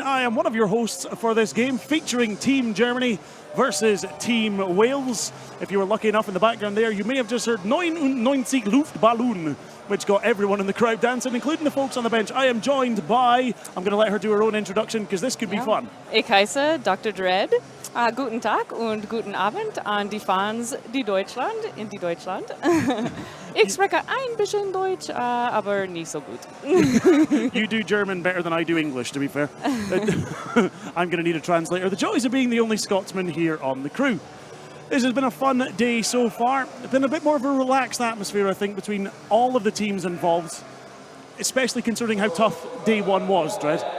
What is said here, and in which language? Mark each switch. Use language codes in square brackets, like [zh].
[en] I am one of your hosts for this game, featuring Team Germany versus Team Wales. If you were lucky enough in the background there, you may have just heard 99 Luftballon, which got everyone in the crowd dancing, including the folks on the bench. I am joined by, I'm going to let her do her own introduction because this could be fun. [de] Ich heiße Dr. Dredd. Guten Tag und guten Abend an die Fans in Deutschland. Ich spreche ein bisschen Deutsch, aber nicht so gut. [en] You do German better than I do English, to be fair. I'm going to need a translator. The joys of being the only Scotsman here on the crew. This has been a fun day so far. It's been a bit more of a relaxed atmosphere, I think, between all of the teams involved, especially considering how tough day 1 was, Dredd.